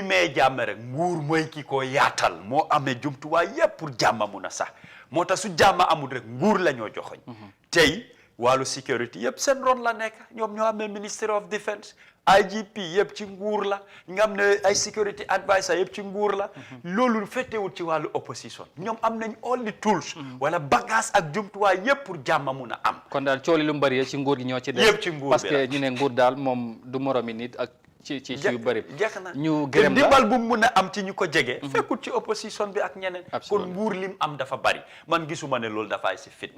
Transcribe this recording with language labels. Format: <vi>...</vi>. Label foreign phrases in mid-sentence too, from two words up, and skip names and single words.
<wo>may jàmm rek nguur mooy ki ko yaatal moo amee jumtuwaay yëpp pour jàmm mun a sax moo tax su jàmm amul rek nguur la ñoo joxoñ tey wàllu sécurité yëpp seen ron la nekk ñoom ñoo amee</wo> <en>Ministry of Defence</en> <wo>IGP yëpp ci nguur la nga am ne ay</wo> <en>security advisor</en> <wo>yëpp ci nguur la loolu fettewul ci wàllu opposition ñoom am nañ</wo> <en>all the tools</en> <wo>wala bagage ak jumtuwaay yëpp pour jàmm mun a am kon daal cooli lu mbari ci nguur gi ñoo ci def yëpp ci nguur bi</wo> <fr>parce que</fr> <wo>ñu ne nguur daal moom du moromi nit ak ci yu bëri jeex na ñu gërëm la dimbal bu mu mun a am ci ñu ko jege fekkul ci opposition bi ak ñeneen kon nguur lim am dafa bari man gisuma ne loolu dafay si fit</wo>